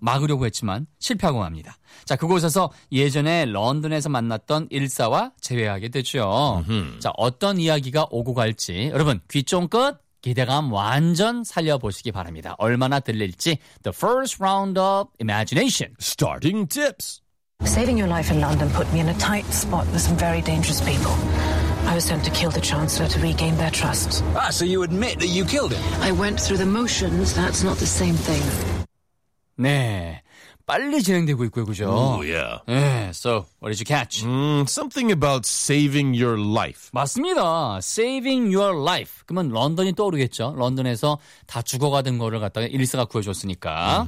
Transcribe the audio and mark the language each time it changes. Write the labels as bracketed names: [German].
[Korean] 막으려고 했지만 실패하고 맙니다. 자, 그곳에서 예전에 런던에서 만났던 일사와 재회하게 되죠. 자, 어떤 이야기가 오고 갈지. 여러분, 귀 쫑긋 기대감 완전 살려보시기 바랍니다. 얼마나 들릴지. [English] The first round of imagination. Starting tips. Saving your life in London put me in a tight spot with some very dangerous people. I was sent to kill the Chancellor to regain their trust. Ah, so you admit that you killed him? I went through the motions. That's not the same thing. [Korean] 네. 빨리 진행되고 있고요, 그죠? [English] Oh, yeah. So, what did you catch? Something about saving your life. [Korean] 맞습니다. [English] Saving your life. [Korean] 그러면 런던이 떠오르겠죠? 런던에서 다 죽어가던 거를 갖다가 일사가 구해줬으니까.